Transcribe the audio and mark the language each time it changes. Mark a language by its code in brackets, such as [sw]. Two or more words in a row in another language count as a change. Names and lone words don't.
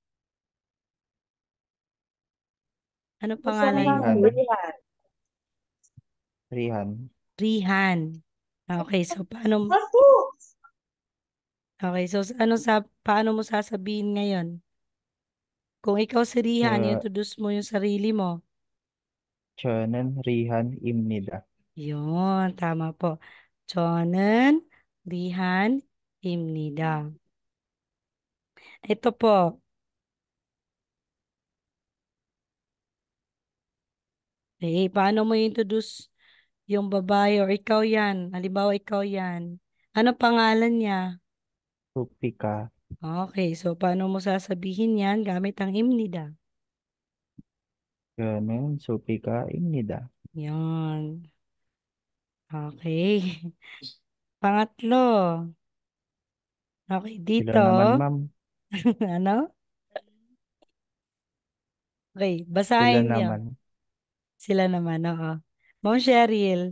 [tl] Anong pangalan mo? Rihan. Rihan. Rihan. Okay, so paano mo sasabihin ngayon? Kung ikaw si Rihan, [ko] 저, [tl] i-introduce mo yung sarili mo. [ko] 저는 리한입니다. [tl] Yun, tama po. [ko] 저는 리한입니다. [tl] Ito po. Paano mo i-introduce yung babae or ikaw yan? Halimbawa, ikaw yan. Ano pangalan niya? Rupika. Okay, so paano mo sasabihin yan gamit ang imnida? [ko] 저는 소피가입니다. [tl] Yun. Okay. Pangatlo. Okay, Sila dito. naman, ma'am. Ano? Okay, Sila basahin niyo. naman. Sila naman, oo. Ma'am Cheryl.